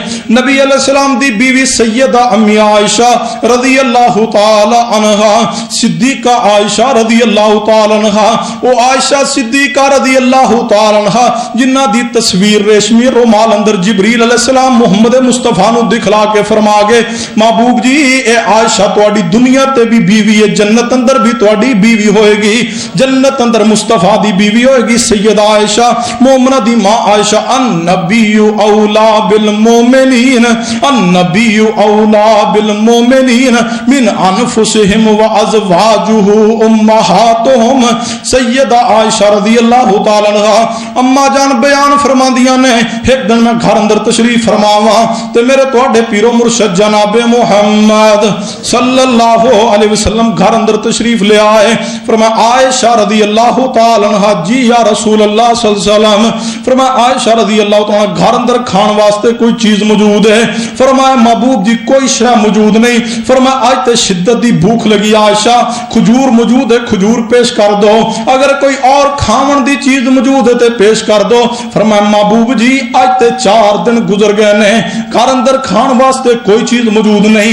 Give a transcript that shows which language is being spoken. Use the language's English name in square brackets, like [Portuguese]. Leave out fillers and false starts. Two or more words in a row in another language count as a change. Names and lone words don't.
[Punjabi] نبی [Arabic] علیہ السلام [Punjabi] دی بیوی سیدہ امی عائشہ [Arabic] رضی اللہ تعالی عنہا [Punjabi] صدیقہ عائشہ [Arabic] رضی اللہ تعالی عنہا [Punjabi] وہ عائشہ صدیقہ [Arabic] رضی اللہ تعالی عنہا [Punjabi] جنہ دی تصویر ریشمی رومال اندر [Arabic] جبریل علیہ السلام [Punjabi] محمد مصطفیٰ نو دکھلا کے فرما گے محبوب جی اے عائشہ تواڈی دنیا تے بھی بیوی ہے جنت اندر اندر بھی تہاڈی بیوی ہووے گی، جنت اندر مصطفیٰ دی بیوی ہووے گی سیدہ عائشہ مومناں دی ماں عائشہ. [Arabic] النبي أولى بالمؤمنين، النبي أولى بالمؤمنين من أنفسهم وأزواجه أمهاتهم. [Punjabi] سیدہ عائشہ [Arabic] رضي الله تعالى عنها [Punjabi] اماں جان بیان فرماندیاں نے، اک دن میں گھر اندر تشریف فرماواں تے میرے تہاڈے پیر و مرشد جنابِ محمد [Arabic] صلى الله عليه وسلم [Punjabi] گھر اندر تشریف لے آئے. فرمایا عائشہ [Arabic] رضي الله تعالى عنها جی يا رسول الله صلى الله عليه وسلم. [Punjabi] فرمایا عائشہ [Arabic] رضي الله تعالى [Punjabi] گھر اندر کھان واسطے کوئی چیز موجود ہے? فرمایا محبوب جی کوئی شے موجود نہیں۔ فرمایا اج تو شدت دی بھکھ لگی عائشہ، کھجور موجود ہے، کھجور پیش کر دو، اگر کوئی ہور کھاون دی چیز موجود ہے تو پیش کر دو. فرمایا محبوب جی اج تے 4 دن گزر گئے نے، گھر اندر کھان واسطے کوئی چیز موجود نہیں.